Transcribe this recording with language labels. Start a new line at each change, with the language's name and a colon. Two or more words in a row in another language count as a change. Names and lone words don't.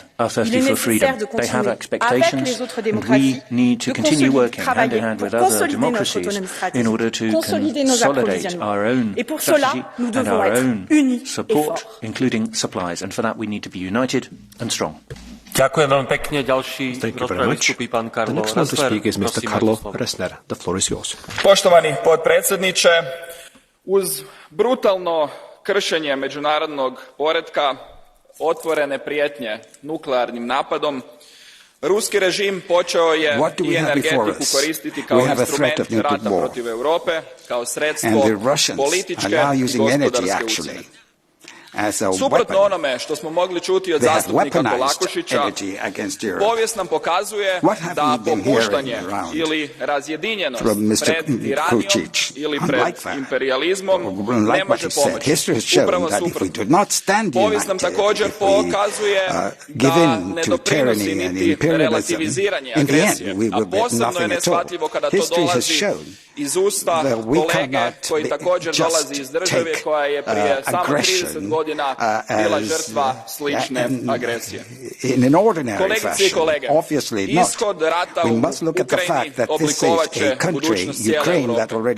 French: Il est nécessaire de continuer avec les autres démocraties, de continuer de travailler pour consolider notre autonomie stratégique, consolider nos approvisionnements. Et pour cela, nous devons être unis et forts.
Slovak: Ďakujem veľmi pekne. Ďalší rozprave vystupí pán Karlo Ressler.
English: The floor is yours.
Croatian: Poštovani potpredsjedniče, uz brutalno kršenje međunarodnog poretka, otvorene prijetnje nuklearnim napadom, ruski režim počeo je i energetiku koristiti kao instrument rata protiv Europe, kao sredstvo političke i gospodarske ucjene. Suprotno onome što smo mogli čuti od zastupnika Kolakušića, povijest nam pokazuje da popuštanje ili razjedinjenost pred tiranijom ili pred imperijalizmom ne može pomoći. Upravo suprotno. Povijest nam također pokazuje da ne doprinosi niti relativiziranje agresije, a posebno je neshvatljivo kada to dolazi iz usta kolege koji također dolazi iz države koja je prije samo 30 godina bila žrtva slične agresije. Kolegice i kolege, ishod rata u Ukrajini oblikovat će budućnost cijele Europe.